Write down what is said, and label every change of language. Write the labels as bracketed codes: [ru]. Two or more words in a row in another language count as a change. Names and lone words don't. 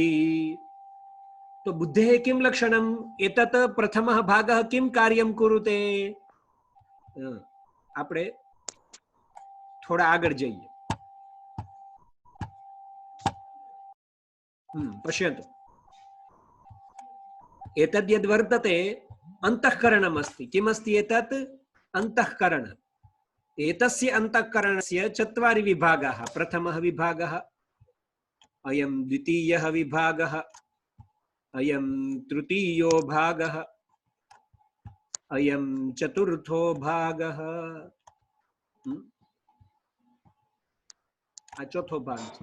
[sa] તો બુદ્ધેઃ કિમ લક્ષણમ? એતત પ્રથમઃ ભાગઃ કિમ કાર્યમ કુરુતે? [gu] આપણે થોડા આગળ જઈએ. [sa] પશ્યन्तु. एतद् यद् वर्तते अंतःकरणम् अस्ति. किमस्ति एतत्? अंतःकरण. एतस्य अंतःकरणस्य 4 विभागाः. प्रथमः विभागः, अयं द्वितीयः विभागः, अयं तृतीयो भागः, अयं चतुर्थो भागः, [gu] આ ચોથો ભાગ.